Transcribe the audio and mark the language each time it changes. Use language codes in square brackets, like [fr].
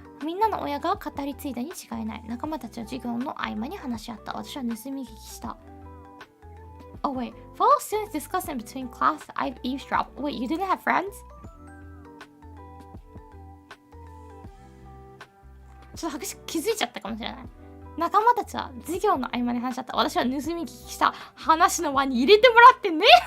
[ja] みんなの親が語り継いだに違いない。仲間たちは授業の合間に話し合った。私は盗み聞きした。 [en] Oh wait, fellow students discussing between class, I've eavesdropped. Wait, you didn't have friends? [ja] ちょっと気づいちゃったかもしれない。仲間たちは授業の合間に話し合った。私は盗み聞きした話の輪に入れてもらってね。